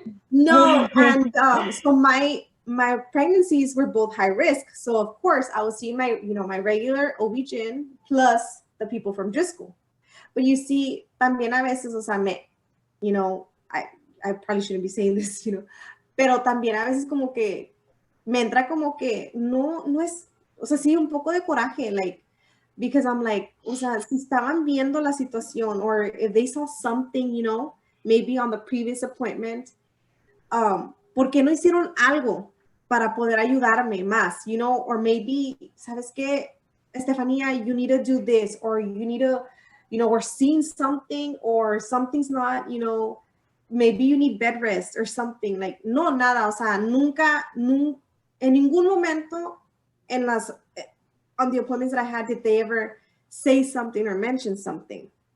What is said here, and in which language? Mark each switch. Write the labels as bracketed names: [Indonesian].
[English] No, and so my pregnancies were both high risk. So of course I was seeing my, you know, my regular OB-GYN plus the people from Driscoll. But you see, [Spanish] también a veces, o sea, [English] you know, I probably shouldn't be saying this, you know, [Spanish] pero también a veces como que me entra como que no es, o sea, sí, un poco de coraje, [English] like, because I'm like, [Spanish] o sea, si estaban viendo la situación, [English] or if they saw something, you know, maybe on the previous appointment, [Spanish] ¿por qué no hicieron algo para poder ayudarme más? [English] You know, or maybe, [Spanish] ¿sabes qué, [English] Stefania, you need to do this, or you need to, you know, we're seeing something, or something's not, you know, maybe you need bed rest or something. Like, [Spanish] no, nada, o sea, nunca, en ningún momento [English] on the appointments that I had, did they ever say something or mention something?